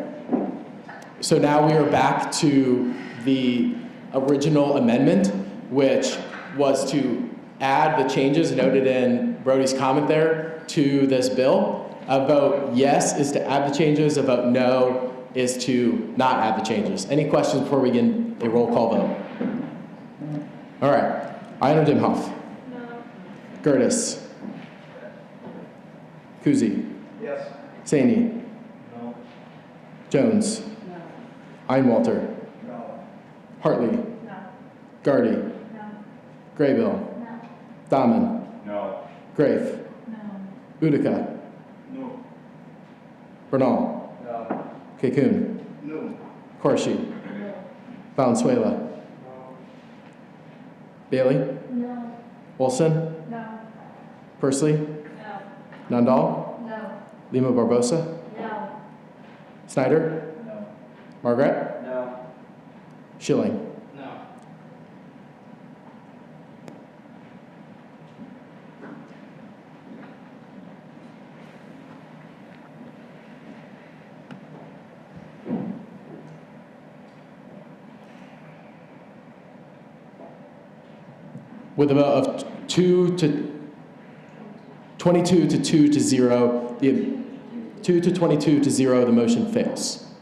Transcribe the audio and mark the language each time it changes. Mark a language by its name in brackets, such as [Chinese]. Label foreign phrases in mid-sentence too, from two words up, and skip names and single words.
[English] So now we are back to the original amendment, which was to add the changes noted in Brody's comment there to this bill. A vote yes is to add the changes. A vote no is to not add the changes. Any questions before we begin a roll call vote? All right. Ina Dimhoff. No. Gertis. Kuzi. Yes. Saney. No. Jones. No. Einwalter. No. Hartley. No. Gardy. No. Graybill. No. Dahman. No. Grafe. No. Utica. No. Bernal. No. Kekun. No. Corshi. No. Valenzuela. No. Bailey. No. Olson. No. Persley. No. Nundal. No. Lima Barbosa. No. Snyder. No. Margaret. No. Schilling. No. With a vote of 22 to 2 to 0, the 2 to 22 to 0, the motion fails.